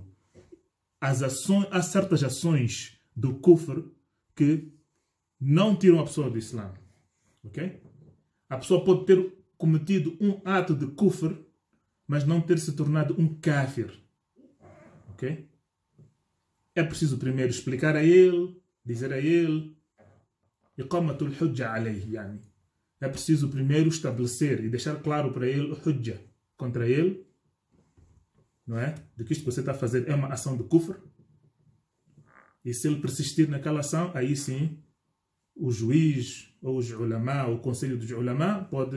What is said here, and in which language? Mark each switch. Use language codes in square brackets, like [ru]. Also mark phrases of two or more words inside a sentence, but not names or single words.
[pt] Há certas ações do kufr que não tiram a pessoa do Islã. Ok? A pessoa pode ter cometido um ato de kufr, mas não ter se tornado um kafir. Ok? É preciso primeiro explicar a ele, dizer a ele, [ar] إقامة الحجة عليه، يعني. [pt] É preciso primeiro estabelecer e deixar claro para ele o hujja contra ele, não é? De que isto que você está a fazer é uma ação de kufr. E se ele persistir naquela ação, aí sim, o juiz, ou os ulama, ou o conselho dos ulama, pode...